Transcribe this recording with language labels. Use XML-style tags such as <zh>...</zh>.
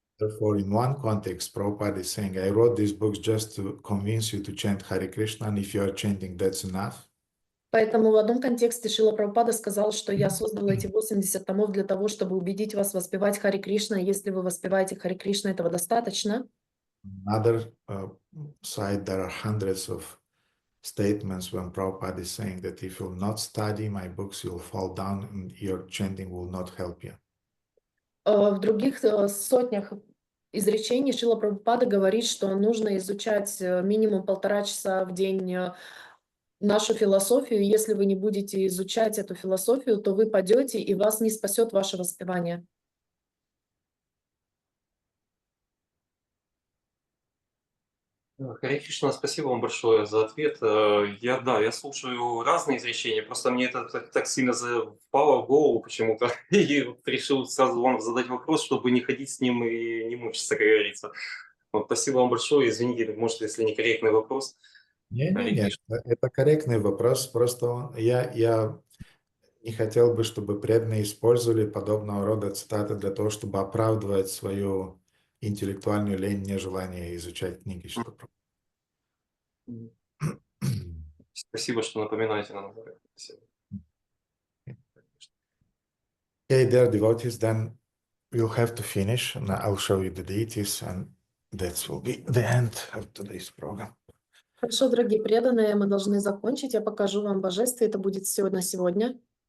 <en>Therefore, in one context, Prabhupada is saying, I wrote these books just to convince you to chant Hare Krishna, and if you are chanting, that's enough.</en> <ru>Поэтому в одном контексте Шрила Прабхупада сказал, что я создал эти 80 томов для того, чтобы убедить вас воспевать Хари Кришна. Если вы воспеваете Хари Кришна, этого достаточно.</ru> <en>On the other side, there are hundreds of statements when Prabhupada is saying that if you'll not study my books, you'll fall down and your chanting will not help you.</en> <ru>В других сотнях изречений Шрила Прабхупада говорит, что нужно изучать минимум 1,5 часа в день нашу философию. Если вы не будете изучать эту философию, то вы падете, и вас не спасет ваше воспевание. Харе Кришна, спасибо вам большое за ответ. Я слушаю разные изречения, просто мне это так сильно впало в голову почему-то, и вот решил сразу вам задать вопрос, чтобы не ходить с ним и не мучиться, как говорится. Вот, спасибо вам большое, извините, может, если некорректный вопрос. Нет, это корректный вопрос, просто я не хотел бы, чтобы преданные использовали подобного рода цитаты для того, чтобы оправдывать свою интеллектуальную лень, нежелание изучать книги. Спасибо, что напоминаете нам об этом. Спасибо.</ru> <en>Okay, dear devotees, then we'll have to finish, and I'll show you the deities, and that will be the end of today's program.</en> <ru>Хорошо, дорогие преданные, мы должны закончить. Я покажу вам божество. Это будет все на сегодня.</ru>